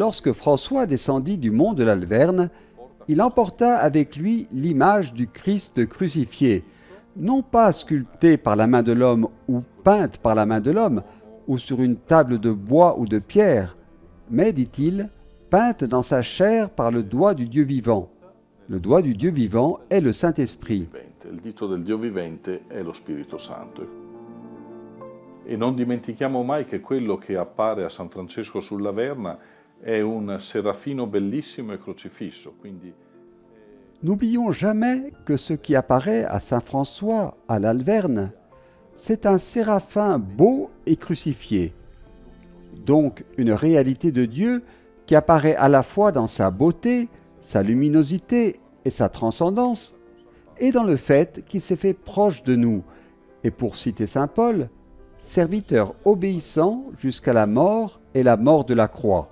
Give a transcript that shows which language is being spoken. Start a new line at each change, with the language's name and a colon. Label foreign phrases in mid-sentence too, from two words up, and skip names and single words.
French: lorsque François descendit du mont de l'Alverne, il emporta avec lui l'image du Christ crucifié, non pas sculptée par la main de l'homme ou peinte par la main de l'homme, ou sur une table de bois ou de pierre, mais, dit-il, peinte dans sa chair par le doigt du Dieu vivant. Le doigt du Dieu vivant est le Saint-Esprit.
Italian: Il dito del Dio vivente è lo Spirito Santo. E non dimentichiamo mai che quello che appare a San Francesco sull'Averna è un serafino bellissimo e crocifisso.
French: N'oublions jamais que ce qui apparaît à Saint François, à l'Alverne, c'est un séraphin beau et crucifié. Donc une réalité de Dieu qui apparaît à la fois dans sa beauté, sa luminosité et sa transcendance, et dans le fait qu'il s'est fait proche de nous, et pour citer Saint Paul, serviteur obéissant jusqu'à la mort et la mort de la croix.